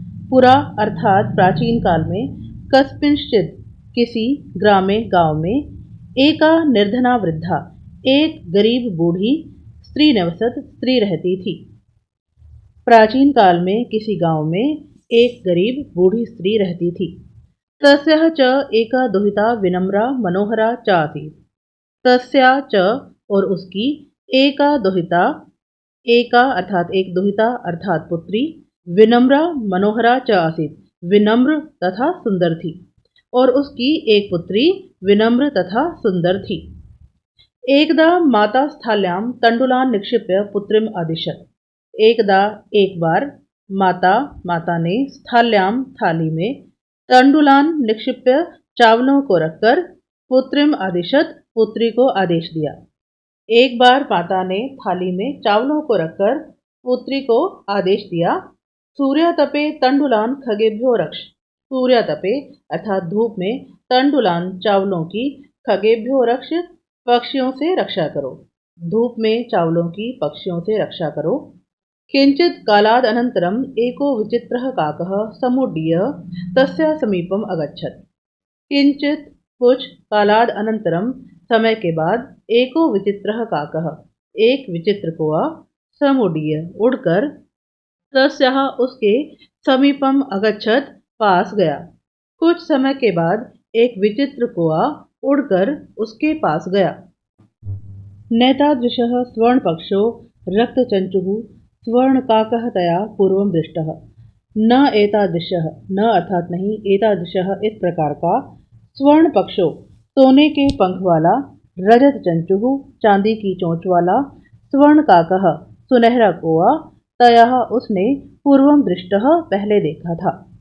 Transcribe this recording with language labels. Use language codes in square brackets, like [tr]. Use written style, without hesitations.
[hi] पुरा अर्थात प्राचीन काल में, कस्मिंश्चित् किसी, ग्रामे गांव में, एका निर्धना वृद्धा एक गरीब बूढ़ी, स्त्री न्यवसत् स्त्री रहती थी। प्राचीन काल में किसी गांव में एक गरीब बूढ़ी स्त्री रहती थी। [sa] तस्याः च एका दुहिता विनम्रा मनोहरा च आसीत्। [hi] तस्या च और उसकी एका दुहिता, एका अर्थात एक दुहिता अर्थात पुत्री, विनम्रा मनोहरा च आसीत् विनम्र तथा सुंदर थी, और उसकी एक पुत्री विनम्र तथा सुंदर थी। [sa] एकदा माता स्थाल्यां तंडुलान् निक्षिप्य पुत्रीम् आदिशत्। [hi] एकदा एक बार माता ने स्थाल्यां थाली में तंडुलान निक्षिप्य चावलों को रखकर पुत्रीम आदिशत पुत्री को आदेश दिया। एक बार माता ने थाली में चावलों को रखकर पुत्री को आदेश दिया। [sa] सूर्यातपे तंडुलान खगेभ्यो रक्ष। सूर्यातपे अर्थात धूप में, तंडुलान चावलों की, खगेभ्यो रक्ष पक्षियों से रक्षा करो। [hi] धूप में चावलों की पक्षियों से रक्षा करो। [sa] किंचित कालाद अनंतरम एको विचित्रः काकः समुड्डीय तस्या समीपम अगच्छत्। [hi] किंचित कुछ कालाद अनंतरम समय के बाद एको विचित्रः काकः एक विचित्र कौआ समुड्डीय उड़कर तस्याः उसके समीपम अगच्छत् पास गया। कुछ समय के बाद एक विचित्र कौआ उड़कर उसके पास गया। [sa] नेतादृशः स्वर्णपक्षो रक्तचंचुः स्वर्णकाकः तया पूर्वं दृष्टः। [hi] न एतादृशः, न अर्थात नहीं, एतादृशः इस प्रकार का, स्वर्ण पक्षो सोने के पंख वाला, रजत चंचुः चांदी की चोंच वाला, स्वर्णकाकः सुनहरा कौआ, तया उसने पूर्वं दृष्टः पहले देखा था।